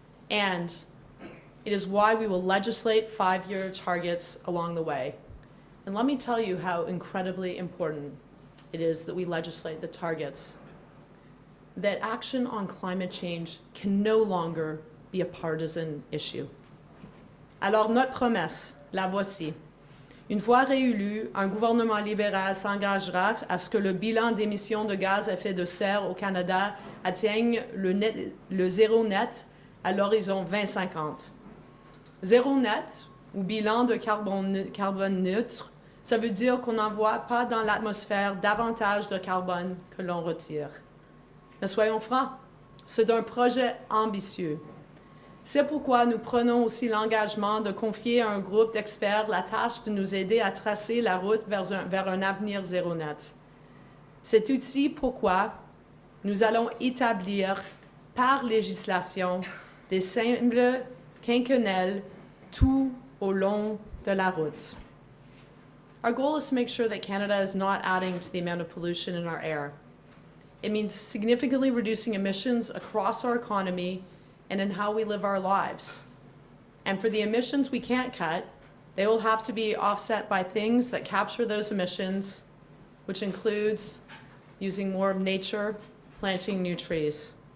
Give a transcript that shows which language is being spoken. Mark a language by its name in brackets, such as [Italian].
[English] And it is why we will legislate 5-year targets along the way. And let me tell you how incredibly important it is that we legislate the targets. That action on climate change can no longer be a partisan issue. [French] Alors notre promesse, la voici. Une fois réélu, un gouvernement libéral s'engagera à ce que le bilan d'émissions de gaz à effet de serre au Canada atteigne le zéro net à l'horizon 2050. Zéro net, ou bilan de carbone neutre, ça veut dire qu'on n'envoie pas dans l'atmosphère davantage de carbone que l'on retire. Mais soyons francs, c'est un projet ambitieux. C'est pourquoi nous prenons aussi l'engagement de confier à un groupe d'experts la tâche de nous aider à tracer la route vers un avenir zéro net. C'est aussi pourquoi nous allons établir par législation des cibles quinquennales tout au long de la route. [English] Our goal is to make sure that Canada is not adding to the amount of pollution in our air. It means significantly reducing emissions across our economy and in how we live our lives. And for the emissions we can't cut, they will have to be offset by things that capture those emissions, which includes using more of nature, planting new trees.